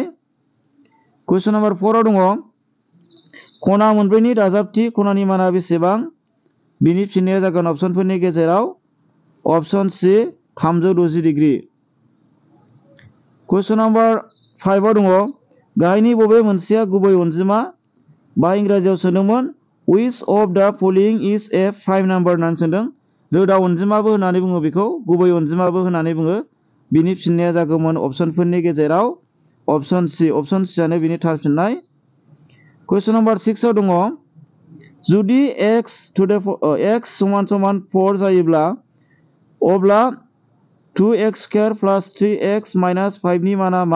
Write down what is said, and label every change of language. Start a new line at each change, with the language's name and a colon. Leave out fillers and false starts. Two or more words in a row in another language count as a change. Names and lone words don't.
Bodo: कुइसन नाम्बार 4 आव दङ खना मोनब्रैनि दाजाबथि खनानि माना बेसेबां? बिनि फिननाया जागोन अपसनफोरनि गेजेराव अपसन सि 360 डिग्री। कुइसन नाम्बार 5 आव दङ गाहायनि बबे मोनसेया गुबै अनजिमा? बा इंराजियाव सोंदोंमोन
English: which of the following is a prime number
Bodo: होननानै सोंदों। रोदा अनजिमाबो होननानै बुङो, बेखौ गुबै अनजिमाबो होननानै बुङो। बिनि फिननाया जागौमोन अपसनफोरनि गेजेराव अपसन सि। अपसन सियानो बिनि थार फिननाय। कुइसन नाम्बार 6 आव दङ जुदि x = 4 जायोब्ला अब्ला 2x² + 3x - 5 नि माना मा?